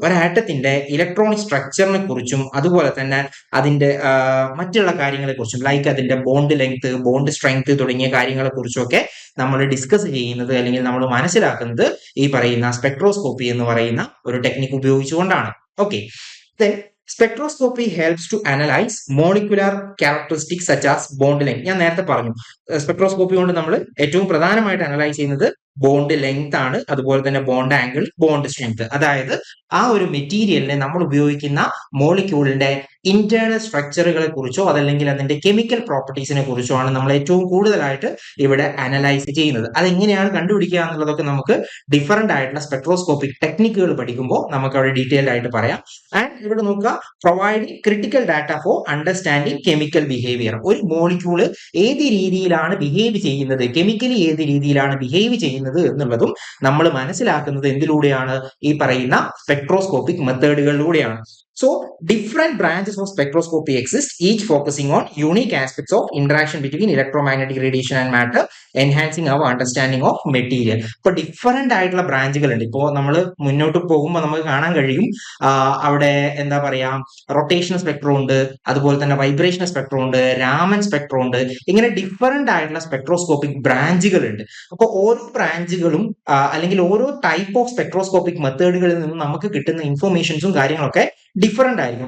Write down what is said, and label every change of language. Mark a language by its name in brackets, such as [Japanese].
[Malayalam] ഒരു ആറ്റത്തിന്റെ ഇലക്ട്രോണിക് സ്ട്രക്ചറിനെ കുറിച്ചും അതുപോലെ തന്നെ അതിന്റെ മറ്റുള്ള കാര്യങ്ങളെ കുറിച്ചും ലൈക്ക് അതിന്റെ ബോണ്ട് ലെങ്ത്, ബോണ്ട് സ്ട്രെങ്ത് തുടങ്ങിയ കാര്യങ്ങളെ കുറിച്ചൊക്കെ നമ്മൾ ഡിസ്കസ് ചെയ്യുന്നത് അല്ലെങ്കിൽ നമ്മൾ മനസ്സിലാക്കുന്നത് ഈ പറയുന്ന സ്പെക്ട്രോസ്കോപ്പി എന്ന് പറയുന്ന ഒരു ടെക്നിക് ഉപയോഗിച്ചുകൊണ്ടാണ്. [English] Okay, then spectroscopy helps to analyze molecular characteristics such as bond length. [Malayalam] ഞാൻ നേരത്തെ പറഞ്ഞു, സ്പെക്ട്രോസ്കോപ്പി കൊണ്ട് നമ്മൾ ഏറ്റവും പ്രധാനമായിട്ട് അനലൈസ് ചെയ്യുന്നത് ബോണ്ട് ലെങ്ത് ആണ്, അതുപോലെ തന്നെ ബോണ്ട് ആംഗിൾ, ബോണ്ട് സ്ട്രെങ്ത്. അതായത് ആ ഒരു മെറ്റീരിയലിനെ നമ്മൾ ഉപയോഗിക്കുന്ന മോളിക്യൂളിന്റെ ഇന്റേണൽ സ്ട്രക്ചറുകളെ കുറിച്ചോ അതല്ലെങ്കിൽ അതിന്റെ കെമിക്കൽ പ്രോപ്പർട്ടീസിനെ കുറിച്ചോ ആണ് നമ്മൾ ഏറ്റവും കൂടുതലായിട്ട് ഇവിടെ അനലൈസ് ചെയ്യുന്നത്. അതെങ്ങനെയാണ് കണ്ടുപിടിക്കുക എന്നുള്ളതൊക്കെ നമുക്ക് ഡിഫറെന്റ് ആയിട്ടുള്ള സ്പെക്ട്രോസ്കോപ്പിക് ടെക്നിക്കുകൾ പഠിക്കുമ്പോൾ നമുക്ക് അവിടെ ഡീറ്റെയിൽഡ് ആയിട്ട് പറയാം. [English] and [Malayalam] ഇവിടെ നോക്കുക, [English] Providing critical data for understanding chemical behaviour. [Malayalam] ഒരു മോളിക്യൂള് ഏത് രീതിയിലാണ് ബിഹേവ് ചെയ്യുന്നത്, കെമിക്കലി ഏത് രീതിയിലാണ് ബിഹേവ് ചെയ്യുന്നത് എന്നുള്ളതും നമ്മൾ മനസ്സിലാക്കുന്നത് എന്തിലൂടെയാണ്? ഈ പറയുന്ന spectroscopic മെത്തേഡുകളിലൂടെയാണ്. [English] So, different branches of spectroscopy exist, each focusing on unique aspects of interaction between electromagnetic radiation and matter, enhancing our understanding of material. [Malayalam] ഇപ്പോൾ ഡിഫറെന്റ് ആയിട്ടുള്ള ബ്രാഞ്ചുകൾ ഉണ്ട്. ഇപ്പോൾ നമ്മൾ മുന്നോട്ട് പോകുമ്പോൾ നമുക്ക് കാണാൻ കഴിയും, അവിടെ എന്താ പറയാ, റൊട്ടേഷണൽ സ്പെക്ട്രം ഉണ്ട്, അതുപോലെ തന്നെ വൈബ്രേഷണൽ സ്പെക്ട്രം ഉണ്ട്, രാമൻ സ്പെക്ട്രം ഉണ്ട്. ഇങ്ങനെ ഡിഫറെന്റ് ആയിട്ടുള്ള സ്പെക്ട്രോസ്കോപ്പിക് ബ്രാഞ്ചുകൾ ഉണ്ട്. അപ്പോൾ ഓരോ ബ്രാഞ്ചുകളും അല്ലെങ്കിൽ ഓരോ ടൈപ്പ് ഓഫ് സ്പെക്ട്രോസ്കോപ്പിക് മെത്തേഡുകളിൽ നിന്നും നമുക്ക് കിട്ടുന്ന ഇൻഫോർമേഷൻസും കാര്യങ്ങളൊക്കെ ഡിഫറെന്റ് ആയിരിക്കും.